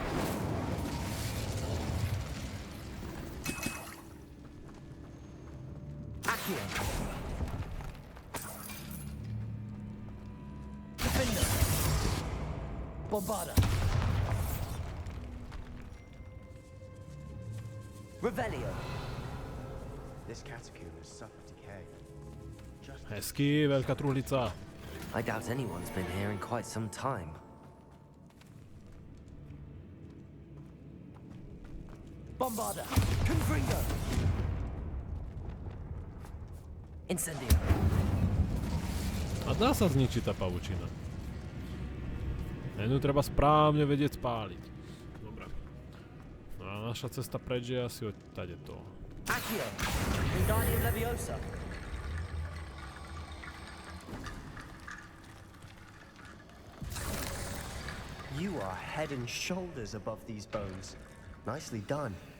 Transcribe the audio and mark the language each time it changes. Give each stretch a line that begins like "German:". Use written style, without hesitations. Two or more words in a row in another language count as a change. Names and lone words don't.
English: Accio. Defender. Bombarda. Revelio. This catacomb has suffered decay.
Slovak: Hezky, veľká truhlica.
English: I doubt anyone's been here in quite some time. Bombarda. Confringo. Incendio.
Slovak: A dá sa zničiť tá pavučina. Jednu treba správne vedieť spáliť. Dobre. No a naša cesta preč je asi odtade to.
English: Accio. Wingardium Leviosa. You are head and shoulders above these bones. Nicely done.